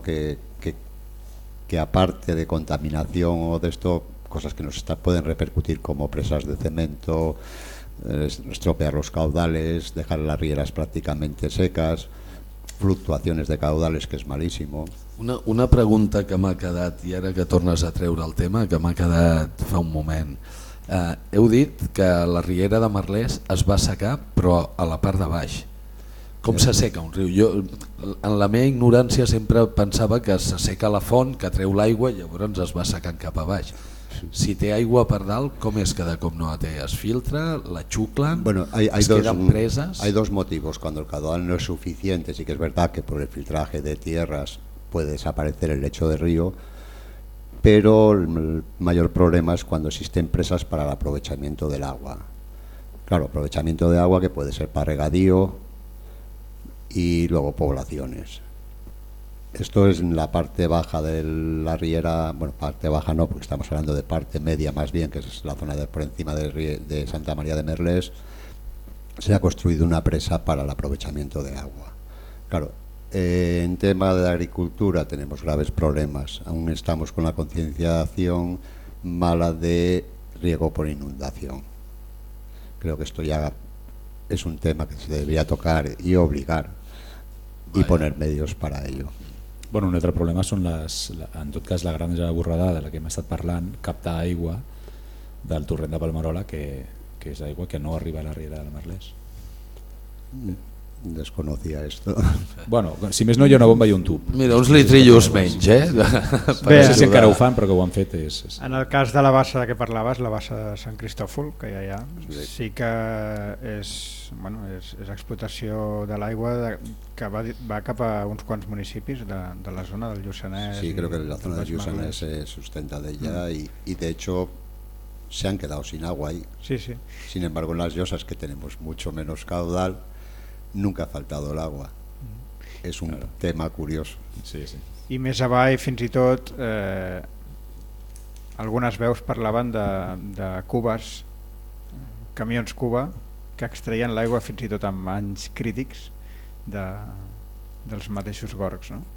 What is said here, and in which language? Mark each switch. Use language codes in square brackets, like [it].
[es] Que aparte de contaminación o de esto, cosas que pueden repercutir como presas de cemento, estropear los caudales, dejar las rieras prácticamente secas, fluctuaciones de caudales, que es malísimo. [ca] Una pregunta que m'ha quedat, i ara que tornes a treure el tema, que m'ha quedat fa un moment. Heu dit que la riera de Merlès es va assecar, però a la part de baix. Com s'asseca un riu? Jo, en la meva ignorància, sempre pensava que s'asseca la font, que treu l'aigua, i llavors es va assecant cap a baix. Si té aigua per dalt, com és que de cop no la té? Es filtra, la xuclen, [es] bueno, hay [ca] es queden preses? [es] Hay dos motivos. Cuando el caudal no es suficiente, sí que es verdad que por el filtraje de tierras puede desaparecer el lecho de río, pero el mayor problema es cuando existen presas para el aprovechamiento del agua. Claro, aprovechamiento de agua que puede ser para regadío y luego poblaciones. Esto es en la parte baja de la riera, bueno, parte baja no, porque estamos hablando de parte media más bien, que es la zona de por encima de Santa María de Merlès. Se ha construido una presa para el aprovechamiento de agua. Claro, en tema de agricultura tenemos graves problemas. Aún estamos con la concienciación mala de riego por inundación. Creo que esto ya es un tema que se debería tocar y obligar y poner medios para ello. [ca] Bueno, un altre problema són en tot cas la granja de Borredà, de la que hem estat parlant, captar aigua del torrent de Palmerola, que és aigua que no arriba a la riera del Merlès. [es] Desconocía esto. [ca] Bueno, si més no, hi ha una bomba i un tub. Mira, uns litrillos menys, Bé, no sé si encara ho fan, però que ho han fet. En el cas de la bassa de què parlaves, la bassa de Sant Cristòfol, que ja hi ha, sí que és, bueno, és explotació de l'aigua que va cap a uns quants municipis de la zona del Lluçanès. Sí, crec que la zona del Lluçanès es sustenta d'ella [es] i de hecho se han quedado sin agua ahí. [ca] Sí, sí. [es] Sin embargo, en las llosas que tenemos mucho menos caudal, nunca ha faltado el agua. [ca] És un tema curioso. Sí, sí. I més avall, fins i tot, algunes veus parlaven de cubes, camions cuba, que extreien l'aigua fins i tot amb anys crítics dels mateixos gorgs, no?